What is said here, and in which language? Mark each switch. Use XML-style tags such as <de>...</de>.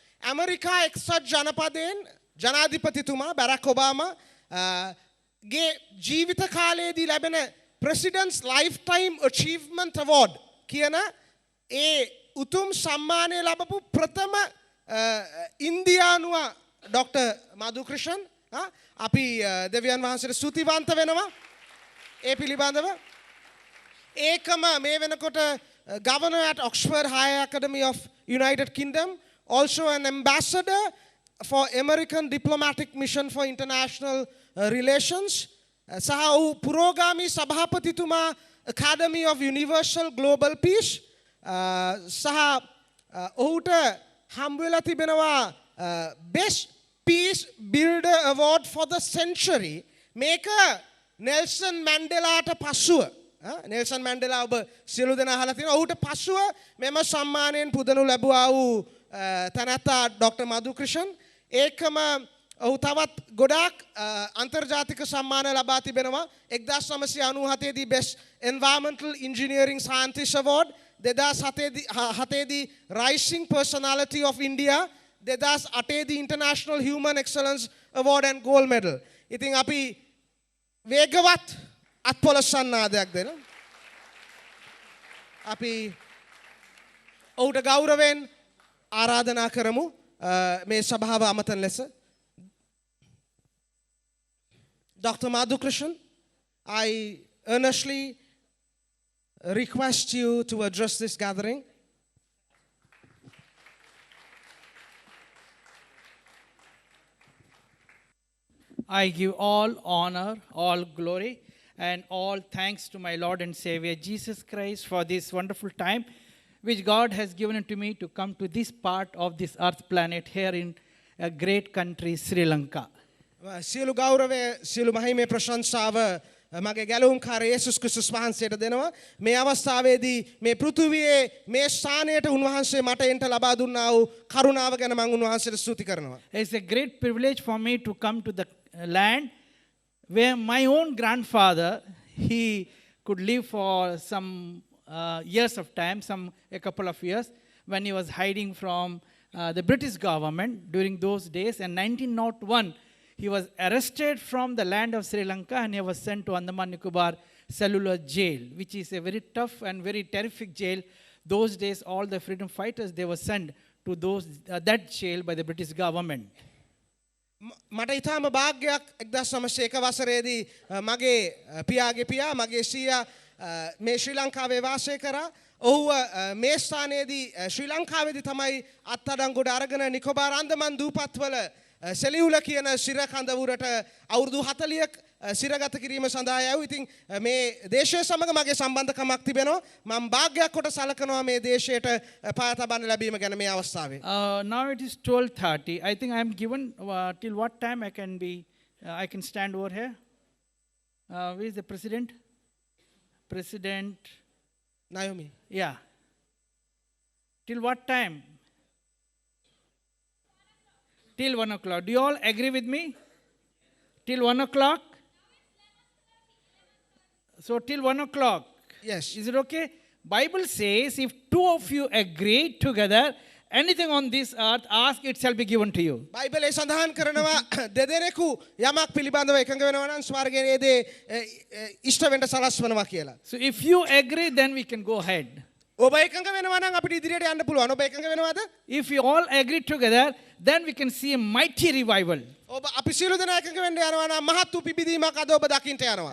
<si>America එක්සත් ජනපදයෙන් ජනාධිපතිතුමා Barack Obama ගේ ජීවිත කාලයේදී ලැබෙන ප්‍රෙසිඩන්ට්ස් ලයිෆ්ටයිම් අචීව්මන්ට් අවෝඩ් කියන ඒ උතුම් සම්මානය ලබපු ප්‍රථම ඉන්දියානුව ඩොක්ටර් මදු ක්‍රිෂන්. අපි දෙවියන් වහන්සේට ස්තුතිවන්ත වෙනවා ඒ පිළිබඳව. ඒකම මේ වෙනකොට</si> <en>governor at Oxford Higher Academy of United Kingdom, also an ambassador for American Diplomatic Mission for International Relations.</en> <si>සහ ඔහු පුරෝගාමී සභාපතිතුමා</si> <en>Academy of Universal Global Peace.</en> <si>සහ ඔහුට හම්බ වෙලා තිබෙනවා</si> <en>Best Peace Builder Award for the Century.</en> <si>මේක නෙල්සන් මැන්ඩෙලාට පසුව Nelson Mandela ඔබ සියලු දෙනා අහලා තියෙනවා. ඔහුට පසුව මෙම සම්මානයෙන් පුදනු ලැබුවා වූ තැනැත්තා ඩොක්ටර් මදු ක්‍රිෂන්. ඒකම ඔහු තවත් ගොඩාක් අන්තර්ජාතික සම්මාන ලබා තිබෙනවා.</si> <en>1997 දී Best Environmental Engineering Scientist Award, 2007 දී Rising Personality of India, 2008 දී International Human Excellence Award and Gold Medal.</en> <si>ඉතින් අපි වේගවත් අත්පොලසන්නාදයක් දෙන අපි ඔහුට ගෞරවයෙන් ආරාධනා කරමු මේ සභාව අමතන ලෙස.</si> <en>Dr. Madhu Krishnan, I earnestly request you to address this gathering. I give all honor, all glory, and all thanks to my Lord and Savior Jesus Christ for this wonderful time which God has given to me to come to this part of this earth planet here in a great country, Sri Lanka.</en> <si>සියලු ගෞරවය සියලු මහිමේ ප්‍රශංසාව මගේ ගැලවුම්කාර යේසුස් ක්‍රිස්තුස් වහන්සේට දෙනවා. මේ අවස්ථාවේදී මේ පෘථුවියේ මේ ස්ථානයට උන්වහන්සේ මට එන්ට ලබා දුන්නා වූ කරුණාව ගැන මම උන්වහන්සේට ස්තුති කරනවා.</si> <en>It's a great privilege for me to come to the land where my own grandfather, he could live for some years of time, a couple of years, when he was hiding from the British government during those days. In 1901, he was arrested from the land of Sri Lanka and he was sent to Andaman Nicobar Cellular Jail, which is a very tough and very terrific jail. Those days, all the freedom fighters, they were sent to that jail by the British government.</en> <si>මට ඉතාම භාග්‍යයක් 1901 වසරේදී මගේ පියාගේ පියා මගේ සීයා මේ ශ්‍රී ලංකාවේ වාසය කරා. ඔහුව මේ ස්ථානයේදී ශ්‍රී ලංකාවේදී තමයි අත්අඩංගුවට අරගෙන නිකොබාර් අන්දමන් දූපත්වල සෙලියුල කියන සිර කඳවුරට අවුරුදු 40ක් සිරගත කිරීම සඳහා යවු. ඉතින් මේ දේශය සමග මගේ සම්බන්ධකමක් තිබෙනවා. මම භාග්‍යයක් කොට සලකනවා මේ දේශයට පාය තබන්න ලැබීම ගැන මේ අවස්ථාවේ.</si> <en>Now it is 12:30. I think I am given till what time I can stand over here. Where is the president? President Naomi. Yeah. Till what time? Till 1 o'clock. Do you all agree with me? Till 1 o'clock? So till 1 o'clock. Yes. Is it okay? Bible says if two of you agree together, anything on this earth, ask, it shall be given to you.</en> <si>බයිබලයේ සඳහන් කරනවා දෙදෙනෙකු යමක් පිළිබඳව එකඟ වෙනවා නම් ස්වර්ගයේ ඒ දේ ඉෂ්ට වෙන්න සලස්වනවා කියලා.</si> <en>So if you agree, then we can go ahead.</en> <si>ඔබ එකඟ වෙනවා නම් අපිට ඉදිරියට යන්න පුළුවන්. ඔබ එකඟ වෙනවද?</si> <en>If we all agree together, then we can see a mighty revival.</en> <si>ඔබ අපි සියලු දෙනා එකඟ වෙන්න යනවා නම් මහත් වූ පිබිදීමක් අද ඔබ දකින්න යනවා.</si>